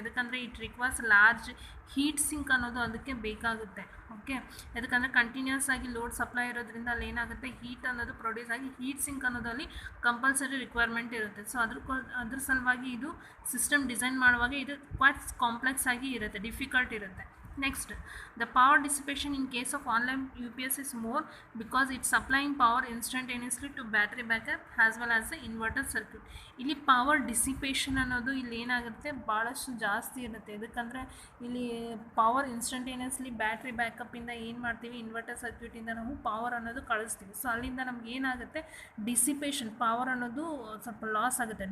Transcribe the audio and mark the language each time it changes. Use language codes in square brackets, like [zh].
[kn] ಯಾಕಂದರೆ [en] it requires large heat sink [kn] ಅನ್ನೋದು ಅದಕ್ಕೆ ಬೇಕಾಗುತ್ತೆ. ಓಕೆ, ಯಾಕಂದರೆ ಕಂಟಿನ್ಯೂಸ್ ಆಗಿ ಲೋಡ್ ಸಪ್ಲೈ ಇರೋದ್ರಿಂದ ಅಲ್ಲಿ ಏನಾಗುತ್ತೆ, ಹೀಟ್ ಅನ್ನೋದು ಪ್ರೊಡ್ಯೂಸ್ ಆಗಿ ಹೀಟ್ ಸಿಂಕ್ ಅನ್ನೋದು ಅಲ್ಲಿ [en] compulsory requirement [kn] ಇರುತ್ತೆ. ಸೊ ಅದ್ರ ಸಲುವಾಗಿ ಇದು ಸಿಸ್ಟಮ್ ಡಿಸೈನ್ ಮಾಡುವಾಗ ಇದು [en] quite complex [kn] ಆಗಿ ಇರುತ್ತೆ, ಡಿಫಿಕಲ್ಟ್ ಇರುತ್ತೆ. [en] Next, the power dissipation in case of online UPS is more because it's supplying power instantaneously to battery backup as well as the inverter circuit. [kn] ಇಲ್ಲಿ power dissipation ಅನ್ನೋದು ಇಲ್ಲಿ ಏನಾಗುತ್ತೆ ಭಾಳಷ್ಟು ಜಾಸ್ತಿ ಇರುತ್ತೆ. ಯಾಕಂದರೆ ಇಲ್ಲಿ ಪವರ್ ಇನ್ಸ್ಟಂಟೇನಿಯಸ್ಲಿ ಬ್ಯಾಟ್ರಿ ಬ್ಯಾಕಪ್ಪಿಂದ ಏನು ಮಾಡ್ತೀವಿ, ಇನ್ವರ್ಟರ್ ಸರ್ಕ್ಯೂಟಿಂದ ನಾವು ಪವರ್ ಅನ್ನೋದು ಕಳಿಸ್ತೀವಿ. ಸೊ ಅಲ್ಲಿಂದ ನಮ್ಗೆ ಏನಾಗುತ್ತೆ, ಡಿಸಿಪೇಷನ್ ಪವರ್ ಅನ್ನೋದು ಸ್ವಲ್ಪ ಲಾಸ್ ಆಗುತ್ತೆ.